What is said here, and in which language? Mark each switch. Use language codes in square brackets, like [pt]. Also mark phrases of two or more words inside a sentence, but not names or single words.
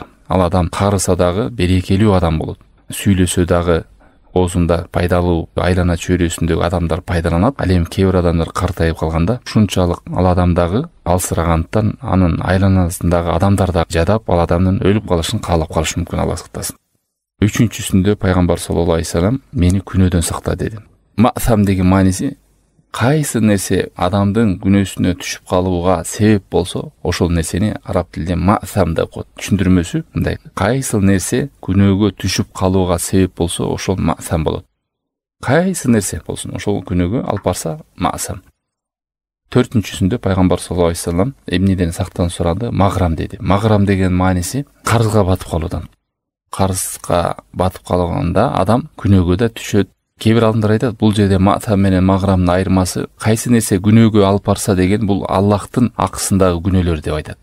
[ky] Ал адам карыса дагы берекелүү адам болот. Сүйлөсө дагы оозунда пайдалуу, айлана чөйрөсүндөгү адамдар пайдаланат. Ал эми кээ бир адамдар картайып калганда ушунчалык ал адамдагы алсырагандыктан анын айланасындагы адамдар да жадап, ал адамдын өлүп калышын каалап калышы мүмкүн, Алла сактасын. Үчүнчүсүндө Пайгамбар [ar] صلى الله عليه وسلم [ky] мени күнөөдөн сакта деди. Маъсам деген мааниси кайсы нерсе адамдын күнөөсүнө түшүп калууга себеп болсо, ошол нерсени араб тилинде маъсам деп коет. Түшүндүрмөсү мындай: кайсы нерсе күнөөгө түшүп калууга себеп болсо, ошол маъсам болот. Кайсы нерсе болсун, ошол күнөөгө алып барса маъсам. Төртүнчүсүндө Пайгамбар [ar] صلى الله عليه وسلم [ky] эмнеден сактанып суранды? Маграм деди. Маграм деген мааниси карызга батып калуудан. Карызга батып калганда адам күнөөгө да түшөт. Кээ бир адамдар айтат, бул жерде маъсам менен маграмдын айырмасы кайсы нерсе күнөөгө алып барса деген, бул Аллахтын акысындагы күнөөлөр деп айтат.